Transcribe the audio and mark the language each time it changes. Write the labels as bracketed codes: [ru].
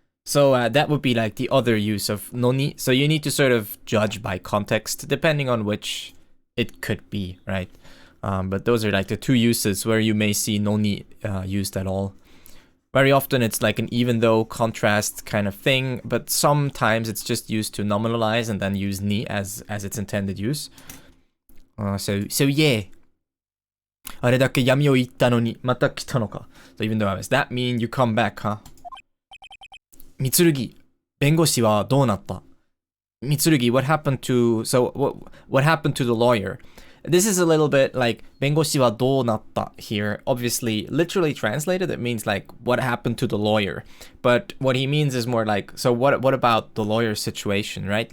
[en] So that would be like the other use of noni. So you need to sort of judge by context, depending on which it could be, right? But those are like the two uses where you may see noni used at all. Very often it's like an even though contrast kind of thing, but sometimes it's just used to nominalize and then use ni as its intended use. So yeah. [ja] あれだけ闇を言ったのにまた来たのか. [en] So even though I was that mean, you come back, huh? [ja] Mitsurugi, 弁護士はどうなった? [en] Mitsurugi, what happened to... So, what happened to the lawyer? This is a little bit like [ja] 弁護士はどうなった [en] here. Obviously, literally translated, it means like, what happened to the lawyer? But what he means is more like, so what about the lawyer's situation, right?